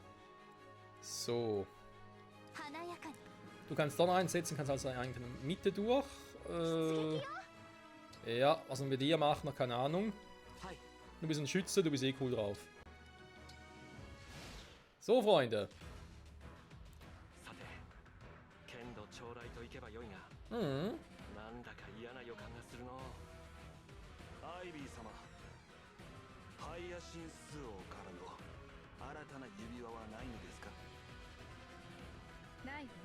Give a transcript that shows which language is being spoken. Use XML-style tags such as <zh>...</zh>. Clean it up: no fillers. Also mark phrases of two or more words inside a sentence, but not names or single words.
<de>So. Du kannst Donner einsetzen, kannst also eigentlich in der Mitte durch. Ja, was wir mit dir machen, keine Ahnung. Du bist ein Schütze, du bist eh cool drauf. So, Freunde. Mhm.</de> <ja>アイビー様、ハイヤシンス王からの新たな指輪はないのですか？ないわ。</ja>